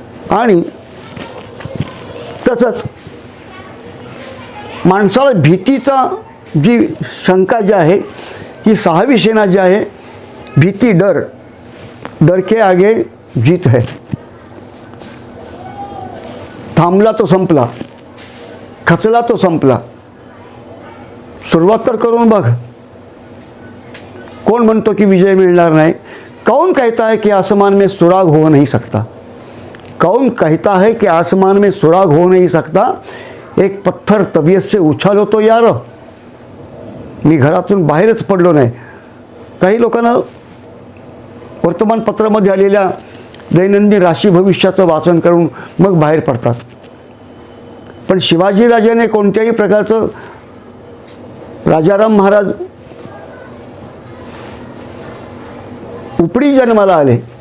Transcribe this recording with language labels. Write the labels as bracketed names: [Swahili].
[Marathi] आणि तसंच माणसाला भीतीचा जी शंका जी आहे, ही 6वी सेना जी आहे, भीती डर, [Hindi] डर के आगे जीत है. [Marathi] थांबला तो संपला, खचला तो संपला. सुरुवात तर करून बघ. कौन म्हणतो की विजय मिळणार नाही? [Hindi] कौन कहता है कि आसमान में सुराग हो नहीं सकता? कौन कहता है कि आसमान में सुराग हो नहीं सकता? एक पत्थर तबीयत से उछालो तो यार. [Marathi] मी घरातून बाहेरच पडलो नाही. काही लोकांना वर्तमानपत्रामध्ये आलेल्या दैनंदिन राशी भविष्याचं वाचन करून मग बाहेर पडतात. पण शिवाजीराजाने कोणत्याही प्रकारचं, राजाराम महाराज उपडी जन्माला आले.